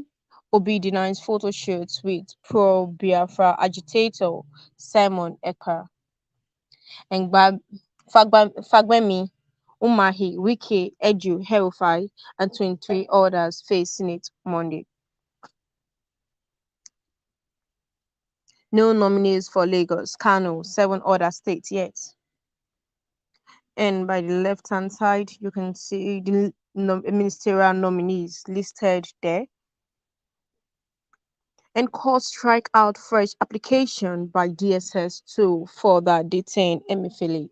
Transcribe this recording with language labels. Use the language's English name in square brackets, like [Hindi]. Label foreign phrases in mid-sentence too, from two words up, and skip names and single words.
[English] Obi denies photo shoots with pro-Biafra agitator Simon Ekpa. And Fagbemi, Umahi, Wike, Edu, Herufai, and 23 others face Senate Monday. No nominees for Lagos, Kano, 7 other states yet. And by the left-hand side, you can see the ministerial nominees listed there. And court strike out fresh application by DSS to further detain Emefiele.